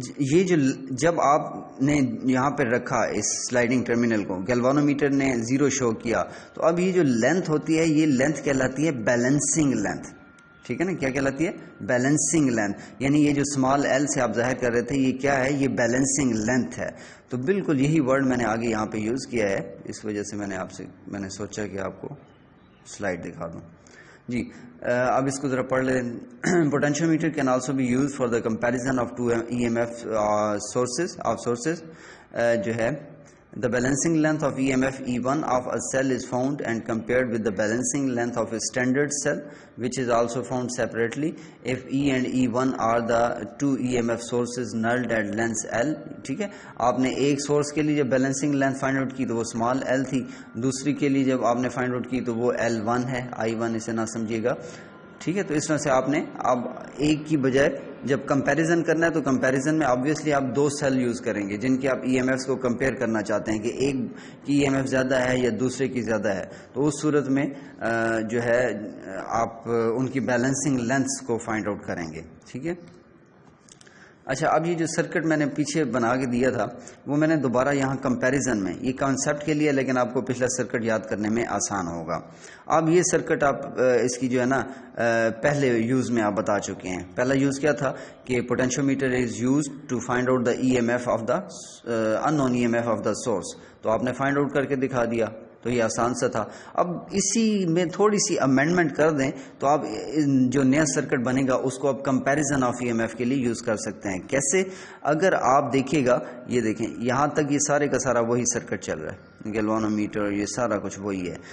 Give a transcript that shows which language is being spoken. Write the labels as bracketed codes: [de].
[ur] یہ جو جب آپ نے یہاں پہ رکھا اس سلائڈنگ ٹرمینل کو، گیلوانومیٹر نے 0 شو کیا، تو اب یہ جو لینتھ ہوتی ہے یہ لینتھ کہلاتی ہے بیلنسنگ لینتھ. ٹھیک ہے نا، کیا کہلاتی ہے؟ Balancing length. یعنی یہ جو اسمال ایل سے آپ ظاہر کر رہے تھے یہ کیا ہے؟ یہ بیلنسنگ لینتھ ہے. تو بالکل یہی ورڈ میں نے آگے یہاں پہ یوز کیا ہے، اس وجہ سے میں نے سوچا کہ آپ کو سلائڈ دکھا دوں. جی اب اس کو ذرا پڑھ لیں. [en] Potentiometer can also be use for the comparison of 2 EMF sources. [ur] جو ہے [en] the balancing length of EMF E1 of a cell is found and compared with the balancing length of a standard cell, which is also found separately if E and E1 are the 2 EMF sources nulled at length L. [ur] ٹھیک ہے، آپ نے ایک source کے لیے جب balancing length find out کی تو وہ اسمال ایل تھی، دوسری کے لیے جب آپ نے فائنڈ آؤٹ کی تو وہ L1 ہے. I1 اسے نہ سمجھیے گا. ٹھیک ہے، تو اس طرح سے آپ نے اب ایک کی بجائے جب کمپیریزن کرنا ہے تو کمپیریزن میں آبویسلی آپ 2 سیل یوز کریں گے جن کے آپ ای ایم ایفس کو کمپیئر کرنا چاہتے ہیں کہ ایک کی ای ایم ایف زیادہ ہے یا دوسرے کی زیادہ ہے. تو اس صورت میں جو ہے آپ ان کی بیلنسنگ لینتھس کو فائنڈ آؤٹ کریں گے. ٹھیک ہے. اچھا، اب یہ جو سرکٹ میں نے پیچھے بنا کے دیا تھا وہ میں نے دوبارہ یہاں کمپیریزن میں یہ کانسیپٹ کے لیے، لیکن آپ کو پچھلا سرکٹ یاد کرنے میں آسان ہوگا. اب یہ سرکٹ آپ اس کی جو ہے نا پہلے یوز میں آپ بتا چکے ہیں. پہلا یوز کیا تھا کہ [en] Potentiometer is use to find out the E M F of the unknown E M F of the source. [ur] تو آپ نے فائنڈ آؤٹ کر کے دکھا دیا، تو یہ آسان سا تھا. اب اسی میں تھوڑی سی امینڈمنٹ کر دیں تو آپ جو نیا سرکٹ بنے گا اس کو آپ comparison of E M F کے لیے یوز کر سکتے ہیں. کیسے؟ اگر آپ دیکھیے گا، یہ دیکھیں یہاں تک یہ سارے کا سارا وہی سرکٹ چل رہا ہے، گیلوانومیٹر یہ سارا کچھ وہی ہے.